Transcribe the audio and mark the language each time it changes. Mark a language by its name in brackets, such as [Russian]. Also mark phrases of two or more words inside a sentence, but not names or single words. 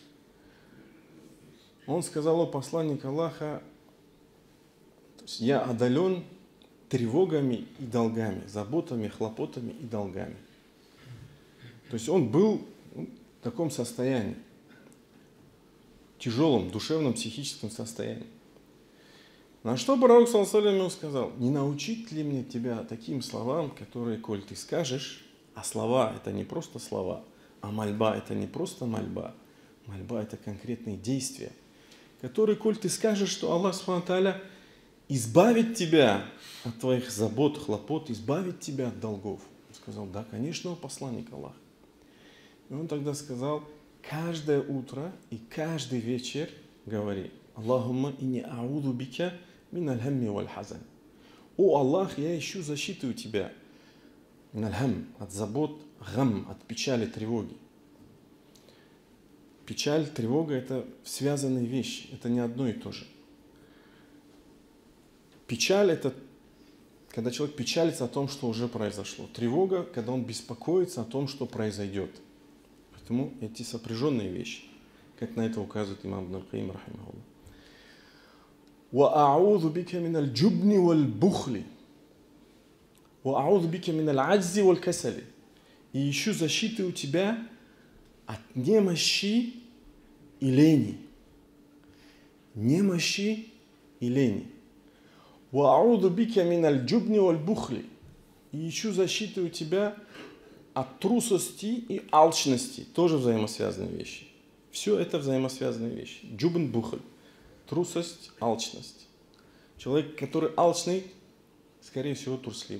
[Russian] Он сказал: о, посланник Аллаха, я одолен тревогами и долгами, заботами, хлопотами и долгами. То есть он был в таком состоянии, тяжелом, душевном, психическом состоянии. На что пророк [Arabic] صلى الله عليه وسلم [Russian] сказал: не научить ли мне тебя таким словам, которые, коль ты скажешь, а слова это не просто слова, а мольба это не просто мольба, мольба это конкретные действия, которые, коль ты скажешь, что [Arabic] الله سبحانه وتعالى [Russian] избавит тебя от твоих забот, хлопот, избавит тебя от долгов. Он сказал: да, конечно, о посланник Аллаха. И он тогда сказал: каждое утро и каждый вечер говори: [Arabic] اللهم إني أعوذ بك من الهم والحزن. [Russian] О Аллах, я ищу защиты у тебя. [Arabic] من الهم, [Russian] от забот, гам, от печали, тревоги. Печаль, тревога — это связанные вещи, это не одно и то же. Печаль — это когда человек печалится о том, что уже произошло. Тревога, когда он беспокоится о том, что произойдет. Поэтому эти сопряженные вещи, как на это указывает имам Ибн аль-Каим рахимахуллах. [Arabic] وَأَعُوذُ بِكَ مِنَ الْجُبْنِ وَالْبُخْلِ وَأَعُوذُ بِكَ مِنَ الْعَجْزِ وَالْكَسَلِ. [Russian] и ищу защиты у тебя от немощи и лени. Немощи и лени. [Arabic] وَأَعُوذُ بِكَ مِنَ الْجُبْنِ وَالْبُخْلِ. [Russian] И ищу защиты у тебя от трусости и алчности. Тоже взаимосвязанные вещи. Все это взаимосвязанные вещи. [Arabic] جبن بخل. [Russian] Трусость, алчность. Человек, который алчный, скорее всего, трусливый.